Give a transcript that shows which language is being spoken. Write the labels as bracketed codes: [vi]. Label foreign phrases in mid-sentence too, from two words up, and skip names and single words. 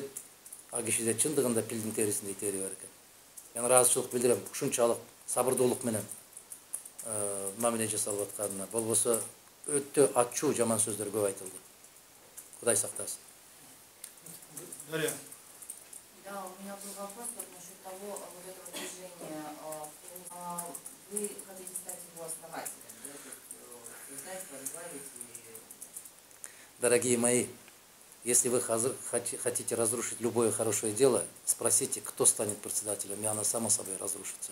[ky] А кишиде чындыгында пилдин терисиндей тери бар экен. Мен ыраазычылык билдирем, ушунчалык сабырдуулук менен мамиле жасалып атканына. Болбосо өтө ачуу жаман сөздөр көп айтылды. Кудай сактасын. Дарья. [ru] Да, у меня был вопрос насчет того, вот этого движения. Вы хотите стать его основателем, да? Создать, возглавить и... Дорогие мои, если вы хотите разрушить любое хорошее дело, спросите, кто станет председателем, и оно само собой разрушится.